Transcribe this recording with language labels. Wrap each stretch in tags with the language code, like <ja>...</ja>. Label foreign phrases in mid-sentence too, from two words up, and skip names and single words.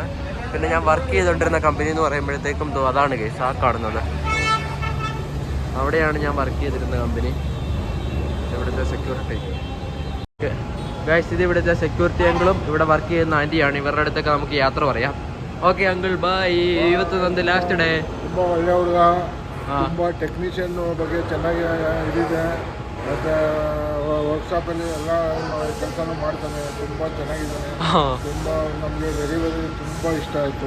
<ml>പിന്നെ ഞാൻ വർക്ക് ചെയ്തുകൊണ്ടിരുന്ന കമ്പനി എന്ന് പറയുമ്പോഴത്തേക്കും അതാണ് ഗൈസ്, ആ കാണുന്നത്. അവിടെയാണ് ഞാൻ വർക്ക് ചെയ്തിരുന്ന കമ്പനി. ഇവിടുത്തെ സെക്യൂരിറ്റി ഗൈസ്, ഇത് ഇവിടുത്തെ സെക്യൂരിറ്റി അങ്കിളും ഇവിടെ വർക്ക് ചെയ്യുന്ന ആൻറ്റിയാണ്. ഇവരുടെ അടുത്തൊക്കെ നമുക്ക് യാത്ര പറയാം.</ml> <en>okay uncle bye.</en> <kn>ಇವತ್ತು ನಂದು</kn> <en>last day.</en> <kn>ತುಂಬ ಒಳ್ಳೆ ಹುಡುಗ, ತುಂಬ ಟೆಕ್ನಿಷಿಯನ್ ಬಗ್ಗೆ ಚೆನ್ನಾಗಿ ಇದಿದೆ. ಮತ್ತು ವರ್ಕ್ಶಾಪಲ್ಲಿ ಎಲ್ಲ ಕೆಲಸನೂ ಮಾಡ್ತಾನೆ. ತುಂಬ ಚೆನ್ನಾಗಿದ್ದಾನೆ. ತುಂಬ ನಮಗೆ ವೆರಿ ತುಂಬ ಇಷ್ಟ ಆಯಿತು.</kn>